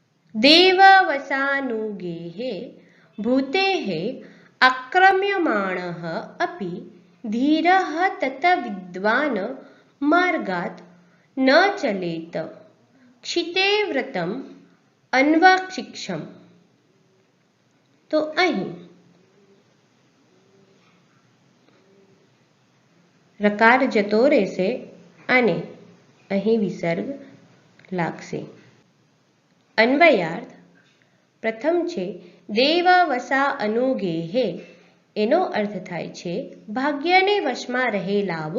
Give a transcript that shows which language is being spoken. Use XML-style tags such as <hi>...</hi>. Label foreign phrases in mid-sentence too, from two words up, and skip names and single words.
<sa>देववसानुगेः भूतेः आक्रम्यमाणः अपि धीरः तत विद्वान् मार्गात् न चलेत क्षिते व्रतम् अन्वशिक्षम्।</sa> <gu>તો અહીં રકાર જતો રહેશે અને અહીં વિસર્ગ લાગશે. અન્વયાર્થ પ્રથમ છે</gu> <sa>देववसा अनुगेहे,</sa> <gu>એનો અર્થ થાય છે ભાગ્યને વશમાં રહેલાઓ.</gu>